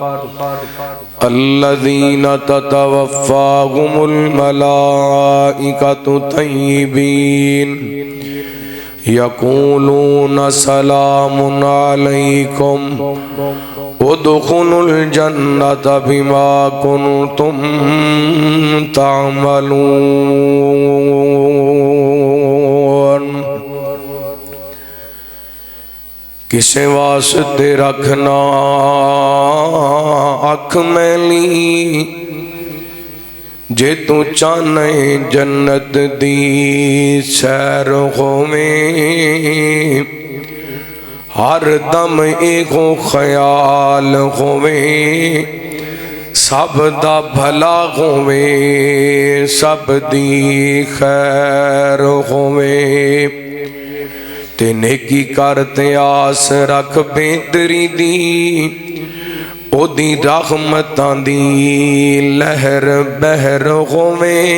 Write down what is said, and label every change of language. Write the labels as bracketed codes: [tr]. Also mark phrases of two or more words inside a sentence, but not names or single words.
[ar] الذین تتوفاهم الملائکۃ طیبین یقولون سلام علیکم ادخلوا الجنة بما كنتم تعملون۔ [pa] کسے واسطے رکھنا اکھ میلی، جے تو چاہنے جنت دی سیر ہوویں، ہر دم ایکو خیال ہوویں، سب دا بھلا ہوویں، سب دی خیر ہوویں، تے نیکی کرتے آس رکھ بہتری دی او دی رحمتاں دی لہر بہر ہوویں